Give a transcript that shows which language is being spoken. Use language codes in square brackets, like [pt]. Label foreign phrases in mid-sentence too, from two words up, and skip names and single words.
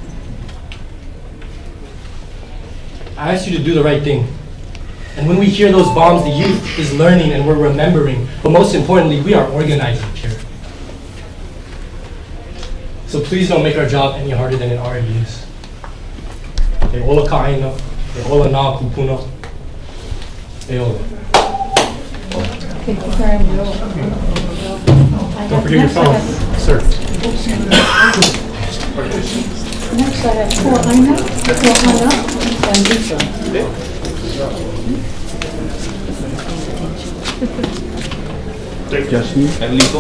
[en] I ask you to do the right thing. And when we hear those bombs, the youth is learning and we're remembering. But most importantly, we are organizing here. So please don't make our job any harder than it already is. [haw] E ola ka aina, e ola nā kupuna, e ola. [en] Thank you very much. Don't forget your phone, sir. Next I have Kuahaina, and Lisa. And legal?